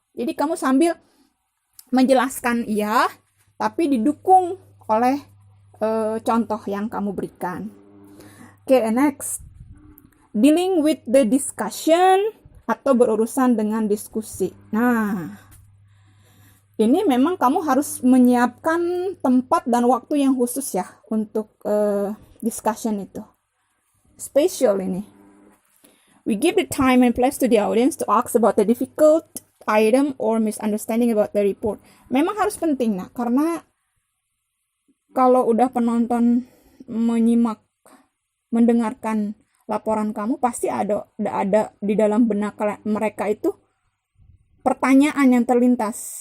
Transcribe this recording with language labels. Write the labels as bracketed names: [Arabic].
[Indonesian] Jadi, kamu sambil menjelaskan iya, tapi didukung oleh contoh yang kamu berikan. Oke, next. [English] Dealing with the discussion [Indonesian] atau berurusan dengan diskusi. Nah, ini memang kamu harus menyiapkan tempat dan waktu yang khusus ya untuk discussion itu. Spatial ini. [English] We give the time and place to the audience to ask about the difficult item or misunderstanding about the report. [Indonesian] Memang harus penting karena kalau udah penonton menyimak, mendengarkan laporan kamu, pasti ada di dalam benak mereka itu pertanyaan yang terlintas.